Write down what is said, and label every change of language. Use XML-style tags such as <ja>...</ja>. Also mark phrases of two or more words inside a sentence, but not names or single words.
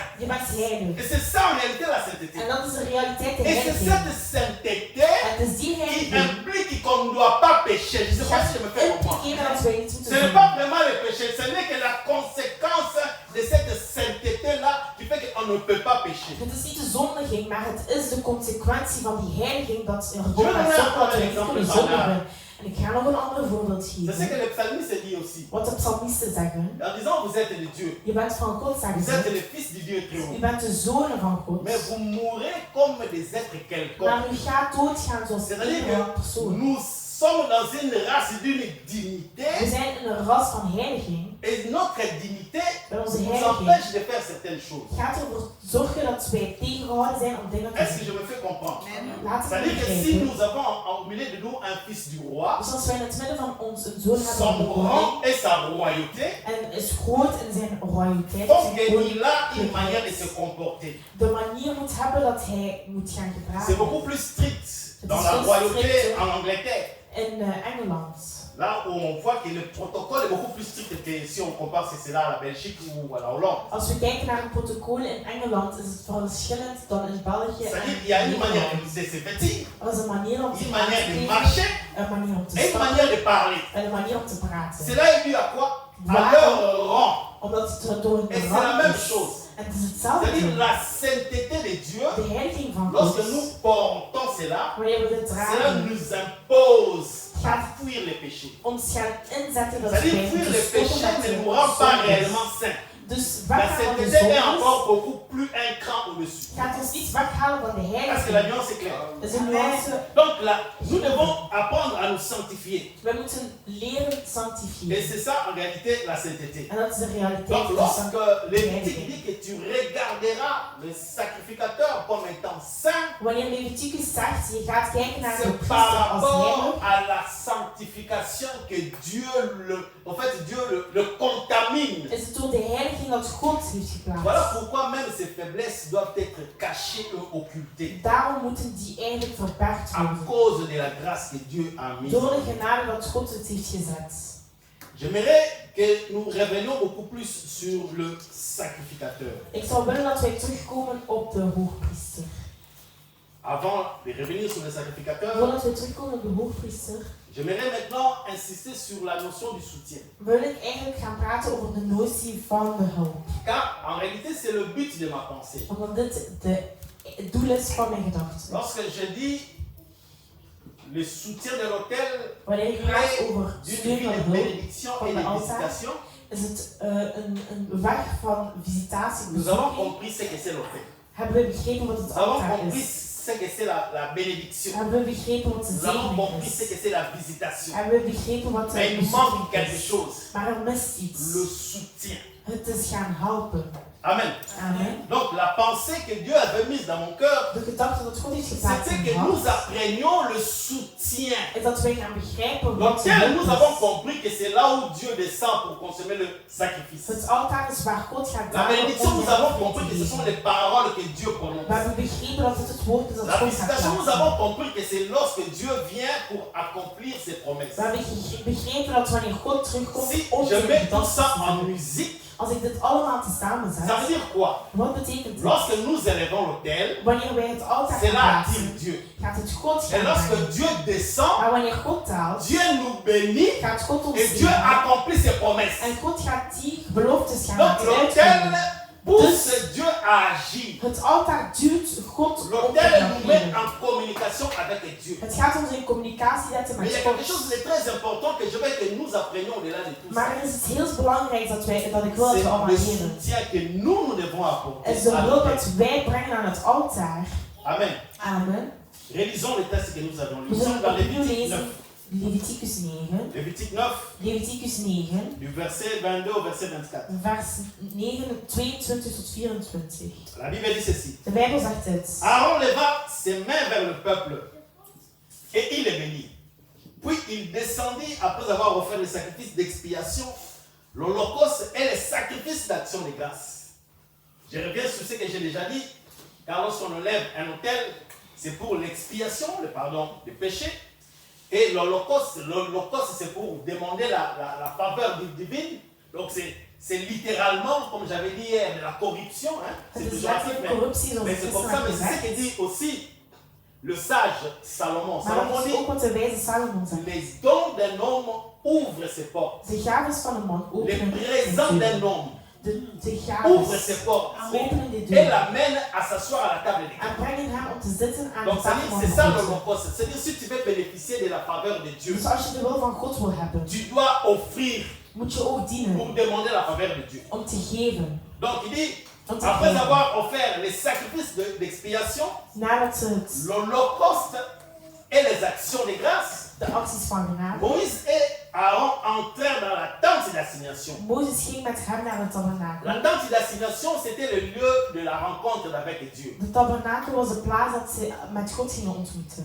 <nl>je bent heilig.</nl> <fr>Et c'est ça en réalité la sainteté.</fr> <nl>En dat is de realiteit, de</nl> <fr>Et c'est</fr> <nl>heiliging.</nl> <fr>cette sainteté</fr> <nl>Het is die</nl> <fr>qui</fr> <nl>heiliging</nl> <fr>implique qu'on ne doit pas pécher. Je ne sais pas si je me fais comprendre.</fr> <nl>impliceren dat wij niet</nl> <fr>Ce</fr> <nl>moeten</nl> <fr>n'est</fr> <nl>doen.</nl> <fr>pas vraiment le péché, ce n'est que la conséquence de cette sainteté-là qui fait qu'on ne peut pas pécher.</fr> <nl>Het is niet de zondiging, maar het is de consequentie van die heiliging dat er</nl> <fr>Je</fr> <nl>gewoon</nl> <fr>vais</fr> <nl>gaat</nl> <fr>donner</fr> <nl>zorgen dat</nl> <fr>un</fr> <nl>wij niet</nl> <fr>exemple</fr> <nl>kunnen</nl> <fr>banal.</fr> <nl>zondigen. En ik ga nog een ander voorbeeld</nl> <fr>C'est ce</fr> <nl>geven.</nl> <fr>que le psalmiste dit aussi.</fr> <nl>Wat de psalmisten zeggen.</nl> <fr>En disant vous êtes de Dieu,</fr> <nl>Je bent van God, zeggen</nl> <fr>vous êtes</fr> <nl>ze.</nl> <fr>le fils du Dieu très</fr> <nl>Je</nl> <fr>haut.</fr> <nl>bent de zonen van God.</nl> <fr>Mais vous mourrez comme des êtres quelconques.</fr> <nl>Maar u gaat doodgaan zoals</nl> <fr>C'est-à-dire</fr> <nl>iedere</nl> <fr>que</fr> <nl>persoon.</nl> <fr>nous sommes dans une race d'une</fr> <nl>We</nl> <fr>dignité</fr> <nl>zijn in een ras van heiliging.</nl> <fr>et notre dignité</fr> <nl>En onze</nl> <fr>nous</fr> <nl>heiliging</nl> <fr>empêche de faire certaines choses.</fr> <nl>gaat ervoor zorgen dat wij tegengehouden zijn om dingen te</nl> <fr>Est-ce que</fr> <nl>doen.</nl> <fr>je me fais comprendre?</fr> <nl>Laat het</nl> <fr>C'est-à-dire que si</fr> <nl>begrijpen.</nl> <fr>nous avons au milieu de nous un fils du roi,</fr> <nl>Dus als wij in het midden van ons een zoon hebben</nl> <fr>son</fr> <nl>van de koning</nl> <fr>rang et sa royauté,</fr> <nl>en is groot in zijn royaliteit,</nl> <fr>donc</fr> <nl>zijn</nl> <fr>il a une manière de</fr> <nl>koninkrijk,</nl> <fr>se comporter.</fr> <nl>de manier moet hebben dat hij moet gaan</nl> <fr>C'est</fr> <nl>gedragen.</nl> <fr>beaucoup plus strict dans C'est la très royauté strict. en Angleterre.</fr> <nl>In Engeland.</nl> <fr>Là où on voit que le protocole est beaucoup plus strict que si on compare cela à la Belgique ou à la Hollande.</fr> <nl>Als we kijken naar een protocol in Engeland is het verschillend dan in België en</nl> <fr>C'est-à-dire qu'il y a une manière</fr> <nl>Nederland.</nl> <fr>de se vêtir,</fr> <nl>Er is een manier om te</nl> <fr>une manière de</fr> <nl>kleden,</nl> <fr>marcher</fr> <nl>een manier om te</nl> <fr>et une</fr> <nl>stappen</nl> <fr>manière de parler.</fr> <nl>en een manier om te praten.</nl> <fr>Cela est dû à quoi? À Voilà. leur rang.</fr> <nl>Omdat het door</nl> <fr>Et</fr> <nl>een</nl> <fr>c'est la</fr> <nl>rang</nl> <fr>même</fr> <nl>is.</nl> <fr>chose.</fr> <nl>En het is</nl> <fr>C'est-à-dire</fr> <nl>hetzelfde.</nl> <fr>la sainteté de Dieu,</fr> <nl>De heiliging van God.</nl> <fr>lorsque nous portons cela,</fr> <nl>Wanneer we dit</nl> <fr>cela</fr> <nl>dragen,</nl> <fr>nous impose à</fr> <nl>gaat</nl> <fr>fuir les péchés.</fr> <nl>ons gaan inzetten dat wij</nl> <fr>C'est-à-dire fuir les</fr> <nl>moeten stoppen</nl> <fr>péchés</fr> <nl>met</nl> <fr>ne</fr> <nl>de</nl> <fr>nous rend pas</fr> <nl>zondes.</nl> <fr>réellement saints.</fr> <nl>Dus</nl> <fr>La</fr> <nl>weggaan van de</nl> <fr>sainteté est</fr> <nl>zondes</nl> <fr>encore beaucoup plus un cran au-dessus.</fr> <nl>gaat ons niet weghalen van de</nl> <fr>Parce que la</fr> <nl>heiliging.</nl> <fr>nuance est claire.</fr> <nl>Dat is een nuance.</nl> <fr>Donc là, nous devons apprendre à nous sanctifier.</fr> <nl>We moeten leren</nl> <fr>Et</fr> <nl>sanctifieren.</nl> <fr>c'est ça en réalité la sainteté.</fr> <nl>En dat is de realiteit</nl> <fr>Donc</fr> <nl>van</nl> <fr>lorsque</fr> <nl>sanctifiering.</nl> <fr>Lévitique dit que tu regarderas le sacrificateur comme étant saint,</fr> <nl>Wanneer Leviticus zegt, je gaat kijken naar de</nl> <fr>c'est</fr> <nl>priester</nl> <fr>par</fr> <nl>als heilig,</nl> <fr>rapport à la sanctification que Dieu le contamine.</fr> <nl>is het door de heiliging dat God heeft</nl> <fr>Voilà</fr> <nl>geplaatst.</nl> <fr>pourquoi même ces faiblesses doivent être cachées et occultées.</fr> <nl>Daarom moeten die eigenlijk verbergd</nl> <fr>À</fr> <nl>worden.</nl> <fr>cause de la grâce que Dieu a mise.</fr> <nl>Door de genade dat God het heeft gezet.</nl> <fr>J'aimerais que nous revenions beaucoup plus sur le sacrificateur.</fr> <nl>Ik zou willen dat wij terugkomen op de hoogpriester.</nl> <fr>Avant de revenir sur le sacrificateur,</fr> <nl>Voordat we terugkomen op de hoogpriester,</nl> <fr>j'aimerais maintenant insister sur la notion du soutien.</fr> <nl>wil ik eigenlijk gaan praten over de notie van de hulp.</nl> <fr>Car en réalité, c'est le but de ma pensée.</fr> <nl>Omdat dit het doel is van mijn gedachten.</nl> <fr>Lorsque je dis le soutien de l'autel,</fr> <nl>Wanneer ik praat</nl> <fr>près</fr> <nl>over</nl> <fr>d'une</fr> <nl>steun</nl> <fr>vie</fr> <nl>van</nl> <fr>de</fr> <nl>de hulp,</nl> <fr>bénédiction</fr> <nl>van</nl> <fr>et</fr> <nl>de</nl> <fr>de</fr> <nl>altaar,</nl> <fr>visitation,</fr> <nl>is het een weg van visitatie,</nl> <fr>nous avons</fr> <nl>bezoeking.</nl> <fr>compris ce que c'est l'autel.</fr> <nl>Hebben we begrepen wat het</nl> <fr>Nous avons</fr> <nl>altaar</nl> <fr>compris</fr> <nl>is?</nl> <fr>ce que c'est la bénédiction.</fr> <nl>Hebben we begrepen wat de</nl> <fr>Nous avons</fr> <nl>zegening</nl> <fr>compris ce</fr> <nl>is?</nl> <fr>que c'est la visitation.</fr> <nl>Hebben we begrepen wat</nl> <fr>Mais</fr> <nl>de</nl> <fr>il manque</fr> <nl>bezoeking</nl> <fr>quelque</fr> <nl>is?</nl> <fr>chose.</fr> <nl>Maar er mist iets.</nl> <fr>Le soutien.</fr> <nl>Het is gaan helpen.</nl> <fr>Amen.</fr> <nl>Amen.</nl> <fr>Donc la pensée que Dieu avait mise dans mon cœur,</fr> <nl>De gedachte dat God heeft geplaatst</nl> <fr>c'était</fr> <nl>in</nl> <fr>que</fr> <nl>mijn</nl> <fr>nous</fr> <nl>hart,</nl> <fr>apprenions le soutien.</fr> <nl>is dat wij gaan begrijpen</nl> <fr>Donc</fr> <nl>wat de</nl> <fr>tel</fr> <nl>hulp</nl> <fr>nous avons</fr> <nl>is.</nl> <fr>compris que c'est là où Dieu descend pour consommer le sacrifice.</fr> <nl>Het altaar is waar God gaat</nl> <fr>La</fr> <nl>dalen</nl> <fr>bénédiction,</fr> <nl>om</nl> <fr>nous</fr> <nl>de</nl> <fr>avons</fr> <nl>hulp</nl> <fr>compris</fr> <nl>te</nl> <fr>que ce sont</fr> <nl>geven.</nl> <fr>les paroles que Dieu</fr> <nl>We</nl> <fr>prononce.</fr> <nl>hebben begrepen dat het het woord is dat</nl> <fr>La</fr> <nl>God gaat</nl> <fr>visitation, nous</fr> <nl>plaatsen.</nl> <fr>avons compris que c'est lorsque Dieu vient pour accomplir ses promesses.</fr> <nl>We hebben begrepen dat wanneer God terugkomt</nl> <fr>Si</fr> <nl>om</nl> <fr>je</fr> <nl>zijn</nl> <fr>mets tout</fr> <nl>gedachten</nl> <fr>ça</fr> <nl>te</nl> <fr>en</fr> <nl>doen.</nl> <fr>musique,</fr> <nl>Als ik dit allemaal tezamen</nl> <fr>ça</fr> <nl>zet,</nl> <fr>veut dire quoi?</fr> <nl>wat betekent dit?</nl> <fr>Lorsque nous élevons l'autel,</fr> <nl>Wanneer wij het altaar</nl> <fr>cela</fr> <nl>gaan</nl> <fr>attire</fr> <nl>plaatsen,</nl> <fr>Dieu.</fr> <nl>gaat het God</nl> <fr>Et</fr> <nl>gaan</nl> <fr>lorsque</fr> <nl>brengen.</nl> <fr>Dieu descend,</fr> <nl>Maar wanneer God daalt,</nl> <fr>Dieu nous bénit</fr> <nl>gaat God ons</nl> <fr>et Dieu</fr> <nl>zegenen.</nl> <fr>accomplit ses promesses.</fr> <nl>En God gaat die beloftes gaan</nl> <fr>Donc</fr> <nl>laten</nl> <fr>l'autel</fr> <nl>uitvoeren.</nl> <fr>pousse Dieu à agir.</fr> <nl>Het altaar duwt God om te</nl> <fr>L'autel nous met</fr> <nl>ageren.</nl> <fr>en communication avec Dieu.</fr> <nl>Het gaat ons in communicatie zetten</nl> <fr>Mais il y</fr> <nl>met</nl> <fr>a quelque</fr> <nl>God.</nl> <fr>chose de très important que je veux que nous nous apprenions au-delà de tout ça.</fr> <nl>Maar er is iets heel belangrijks dat ik wil dat we</nl> <fr>C'est</fr> <nl>allemaal</nl> <fr>le</fr> <nl>leren.</nl> <fr>soutien que nous devons apporter.</fr> <nl>Het is de</nl> <fr>à</fr> <nl>hulp</nl> <fr>l'autel.</fr> <nl>dat wij brengen aan het altaar.</nl> <fr>Amen.</fr> <nl>Amen.</nl> <fr>Réalisons les textes que nous avons lus.</fr> <nl>We</nl> <fr>Nous sommes</fr> <nl>zullen</nl> <fr>dans</fr> <nl>opnieuw</nl> <fr>Lévitique 9.</fr> <nl>lezen Leviticus 9.</nl> <fr>Lévitique 9,</fr> <nl>Leviticus 9,</nl> <fr>du verset 22 au verset 24.</fr> <nl>vers 9, 22 tot 24.</nl> <fr>La Bible dit ceci.</fr> <nl>De Bijbel zegt dit.</nl> <fr>Aaron leva ses mains vers le peuple et il les bénit. Puis il descendit après avoir offert les sacrifices d'expiation, l'holocauste et les sacrifices d'action de grâce. Je reviens sur ce que j'ai déjà dit, car lorsqu'on enlève un autel, c'est pour l'expiation, le pardon des péchés, et l'holocauste c'est pour demander la faveur divine. Donc c'est littéralement, comme j'avais dit hier, de la corruption. Hein? C'est</fr> <nl>Het is</nl> <fr>péjoratif,</fr> <nl>letterlijk corruptie, zoals</nl> <fr>mais</fr> <nl>het</nl> <fr>c'est comme ça, mais c'est ce que dit aussi le sage Salomon.</fr> <nl>Maar Salomon dat is dit, ook wat de wijze Salomon zegt.</nl> <fr>les dons d'un homme ouvrent ses portes.</fr> <nl>De gaves van een man</nl> <fr>Les</fr> <nl>openen</nl> <fr>présents</fr> <nl>de</nl> <fr>d'un</fr> <nl>deur.</nl> <fr>homme</fr> <nl>De</nl> <fr>ouvrent</fr> <nl>gaves</nl> <fr>ses portes</fr> <nl>openen de</nl> <fr>et</fr> <nl>deur.</nl> <fr>l'amènent à s'asseoir à la table des</fr> <nl>En</nl> <fr>grands.</fr> <nl>brengen hem om te zitten aan</nl> <fr>Donc</fr> <nl>de tafel van</nl> <fr>c'est</fr> <nl>de</nl> <fr>ça</fr> <nl>God.</nl> <fr>l'holocauste. C'est-à-dire si tu veux bénéficier de la faveur de Dieu,</fr> <nl>Dus als je de wil van God wil hebben,</nl> <fr>tu dois offrir</fr> <nl>moet je ook</nl> <fr>pour</fr> <nl>dienen</nl> <fr>demander la faveur de Dieu.</fr> <nl>om te geven.</nl> <fr>Donc il dit,</fr> <nl>Om te</nl> <fr>après</fr> <nl>geven.</nl> <fr>avoir offert les sacrifices d'expiation,</fr> <nl>Nadat ze het,</nl> <fr>l'holocauste et les actions de grâce,</fr> <nl>de acties van genade,</nl> <fr>Moïse et Aaron entrèrent dans la tente d'assignation.</fr> <nl>Mozes ging met hem naar de tabernakel.</nl> <fr>La tente d'assignation, c'était le lieu de la rencontre avec Dieu.</fr> <nl>De tabernakel was de plaats dat ze met God gingen ontmoeten.</nl>